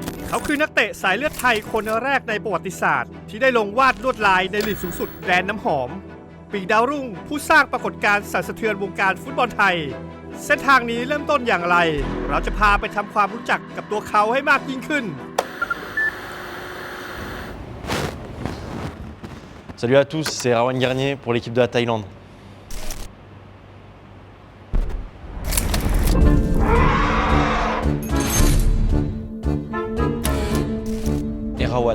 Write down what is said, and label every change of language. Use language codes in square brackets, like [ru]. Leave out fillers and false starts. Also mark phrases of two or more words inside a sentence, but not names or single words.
[th] เขาคือนักเตะสายเลือดไทยคนแรกในประวัติศาสตร์ที่ได้ลงวาดลวดลายในลีกสูงสุดแดนน้ำหอมปีกดาวรุ่งผู้สร้างปรากฏการณ์สั่นสะเทือนวงการฟุตบอลไทยเส้นทางนี้เริ่มต้นอย่างไรเราจะพาไปทำความรู้จักกับตัวเขาให้มากยิ่งขึ้น [fr] Salut à tous, c'est Rawan Garnier pour l'équipe de la Thaïlande. Et Rawan.